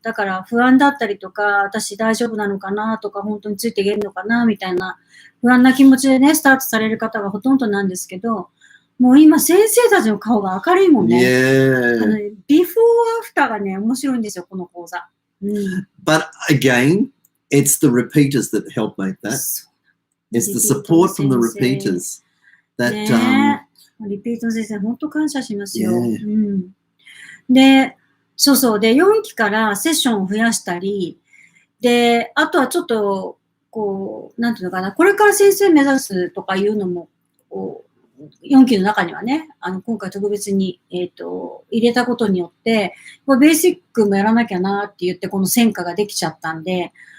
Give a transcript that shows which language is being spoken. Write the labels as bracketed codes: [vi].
[ja] だから不安だったりとか、私大丈夫なのかなとか、本当についていけるのかなみたいな不安な気持ちでね、スタートされる方がほとんどなんですけど、もう今先生たちの顔が明るいもんね。ビフォーアフターがね、面白いんですよ、この講座。 [en] But again, it's the repeaters that help make that. It's the support from the repeaters that [ja] リピートの先生、本当感謝しますよ。で、そうそう。で、4期からセッションを増やしたり、で、あとはちょっと、こう、なんていうのかな、これから先生目指すとかいうのも、こう、4期の中にはね、今回特別に、入れたことによって、ベーシックもやらなきゃなって言って、この専科ができちゃったんで、